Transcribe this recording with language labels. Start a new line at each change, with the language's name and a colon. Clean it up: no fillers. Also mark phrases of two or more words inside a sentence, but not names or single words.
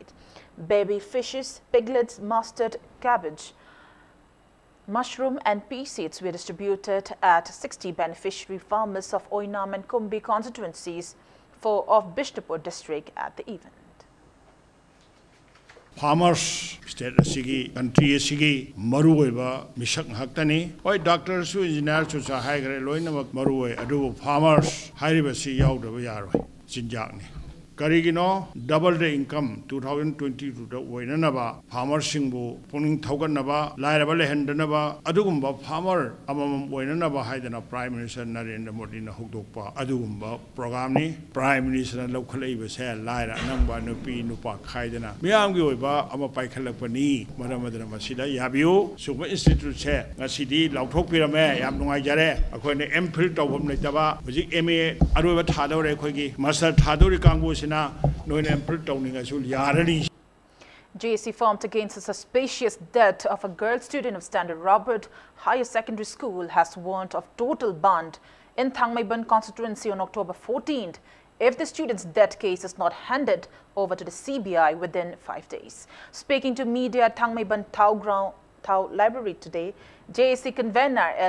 English: Baby fishes, piglets, mustard, cabbage, mushroom and pea seeds were distributed at 60 beneficiary farmers of Oinam and Kumbi constituencies of Bishnupur district at the event.
Manipuri: Farmers state asigi country asigi maruoiba misak haktani oi doctors su engineers su haigre loinamak maruoi adu farmers hairibasi yaudaba yaroi sinjakni Karigino
English: double the income
Manipuri: 2022 da oinanaba farmer singbu puning thoganaba lairaba lehendanaba adugumba farmer amam oinanaba haidana Prime Minister Narendra Modi na hokdokpa adugumba program ni Prime Minister lokhalaiba se laira nangba nupi nupa khaidana miyamgi oiba ama paikhalakpani maramadana masida yabiu sugba institute se ngasidi lauthokpirame yam nungai jare akoine MPhil tawbam leitaba hoji MA aroiba thadore khoigi master thadori kangbu
English: JSC formed against the suspicious death of a girl student of Standard Robert Higher Secondary School has warned of total band in Thangmaiban constituency on October 14th if the student's death case is not handed over to the CBI within 5 days. Speaking to media at Thangmaiban Thau Library today, JSC convener L.